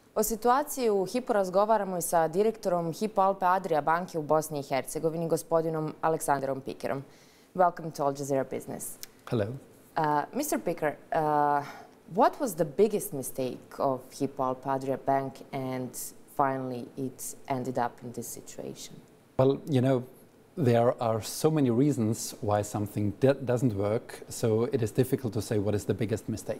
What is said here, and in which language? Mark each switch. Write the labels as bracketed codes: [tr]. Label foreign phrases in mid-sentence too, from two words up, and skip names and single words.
[bs] O situaciji u Hypo razgovaramo i sa direktorom Hypo Alpe Adria banke u Bosni i Hercegovini, gospodinom Aleksandrom Pikerom. [en] Welcome to Al Jazeera Business. Hello. Mr. Piker, what was the biggest mistake of Hypo Alpe Adria Bank and finally it ended up in this situation? Well, you know, there are so many reasons why something doesn't work, so it is difficult to say what is the biggest mistake.